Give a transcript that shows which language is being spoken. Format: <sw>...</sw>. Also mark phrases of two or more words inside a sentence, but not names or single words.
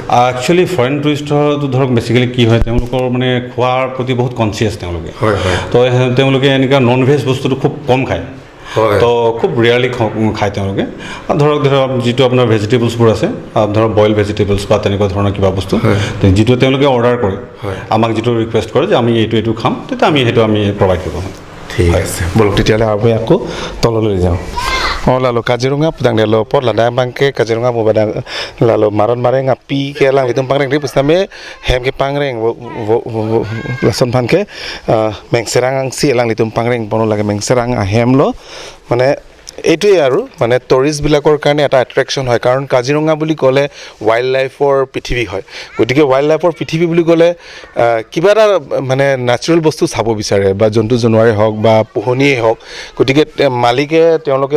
<as>একচুৱেলি ফৰেইন টুৰিষ্টৰটো ধৰক বেচিকেলি কি হয় তেওঁলোকৰ মানে খোৱাৰ প্ৰতি বহুত কনচিয়াছ তেওঁলোকে তো তেওঁলোকে এনেকুৱা</as> <en>non veg</en> <as>বস্তুটো খুব কম খায় তো খুব ৰিয়াৰলি খায় তেওঁলোকে ধৰক যিটো আপোনাৰ ভেজিটেবলছবোৰ আছে ধৰক</as> <en>boil vegetables</en> <as>বা তেনেকুৱা ধৰণৰ কিবা বস্তু যিটো তেওঁলোকে অৰ্ডাৰ কৰে আমাক যিটো ৰিকুৱেষ্ট কৰে যে আমি এইটো খাম তেতিয়া আমি সেইটো আমি প্ৰভাইড কৰিব ঠিক আছে বলক তেতিয়াহ'লে আমি আকৌ তললৈ যাওঁ</as> <mjw>lalu Kaziranga putang dia lo pot lada bangke Kaziranga mo badang lalu maron mareng api ke lang litum pangreng di pustame hem ke pangreng lason pan ke mengserang si lang litum pangreng pono lage mengserang hem lo mane</mjw> <as>এইটোৱে আৰু মানে টুৰিষ্ট বিলাকৰ কাৰণে এটা এট্ৰেকচন হয় কাৰণ কাজিৰঙা বুলি ক'লে</as> <en>wild lifeৰ</en> <as>পৃথিৱী হয় গতিকে ওয়াইল্ড লাইফৰ পৃথিৱী বুলি ক'লে কিবা এটা মানে ন্যাচাৰেল বস্তু চাব বিচাৰে বা জন্তু জানোৱাৰে হওক বা পোহনীয়ে হওক গতিকে মালিকে তেওঁলোকে</as>